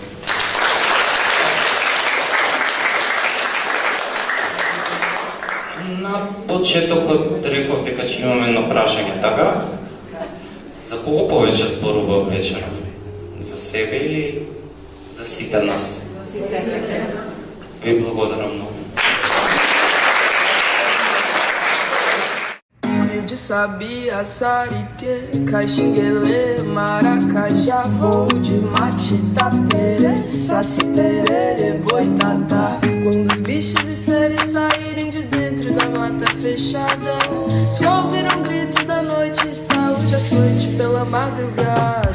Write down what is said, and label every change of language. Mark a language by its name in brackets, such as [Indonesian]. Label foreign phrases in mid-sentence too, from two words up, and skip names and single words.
[Macedonian] На почетокот реков дека ќе имаме едно прашање, така? За кого повеќе зборува вечера? За себе или за сите нас? За сите. Ви благодарам многу. [Portuguese] Just sabia, sarique, caxinguele, maracajá, voo de mate, tapere, saci, perere, boitatá. Quando os bichos e seres saírem de dentro da mata fechada, se ouviram gritos da noite, estalo de açoite pela madrugada.